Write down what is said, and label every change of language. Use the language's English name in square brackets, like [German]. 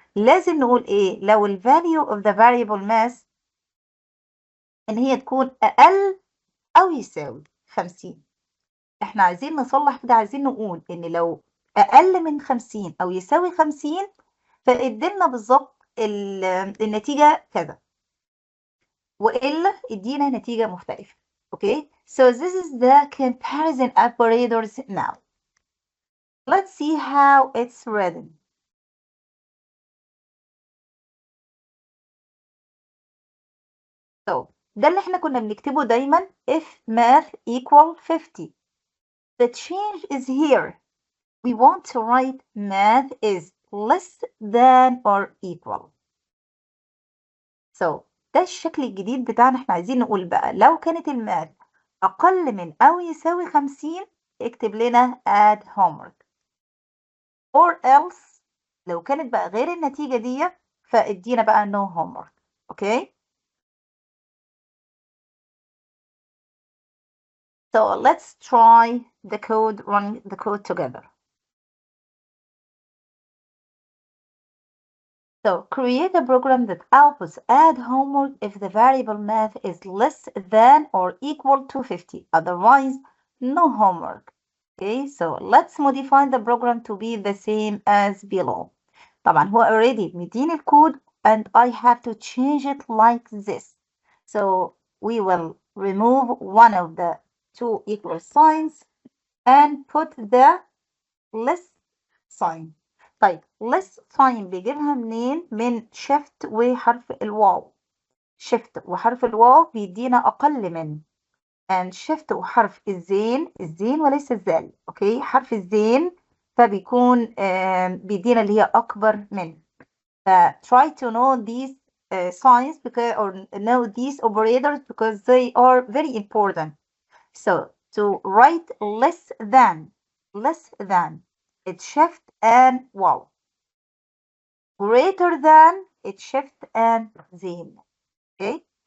[Arabic] لازم نقول ايه؟ لو ال [English] value of the variable mass [Arabic] ان هي تكون اقل او يساوي 50. احنا عايزين نصلح كده، عايزين نقول ان لو اقل من 50 او يساوي 50 فادينا بالظبط النتيجة كذا، والا ادينا نتيجة مختلفة. [English] Okay, so this is the comparison operators now. Let's see how it's written. So [Arabic] ده اللي احنا كنا بنكتبه دايما [English] if math equal 50. The change is here. We want to write math is less than or equal. So [Arabic] ده الشكل الجديد بتاعنا. احنا عايزين نقول بقى لو كانت الماث أقل من أو يساوي 50 اكتب لنا [English] add homework. Or else [Arabic] لو كانت بقى غير النتيجة دي فادينا بقى [English] no homework. Okay? So let's try the code, run the code together. So create a program that outputs add homework if the variable math is less than or equal to 50. Otherwise, no homework. Okay, so let's modify the program to be the same as below. [Arabic] طبعا هو [English] already [Arabic] مديني الكود [English] and I have to change it like this. So we will remove one of the two equal signs and put the less sign. [Arabic] طيب [English] less sign [Arabic] بيجيبها منين؟ من shift وحرف الواو. shift وحرف الواو بيدينا أقل من، [English] and [Arabic] shift وحرف الزين وليس الزال. اوكي، حرف الزين فبيكون بيدينا اللي هي أكبر من. [English] try to know these signs because or know these operators because they are very important. So to write less than, it's shift and wow. Greater than, it's shift and zin. Okay.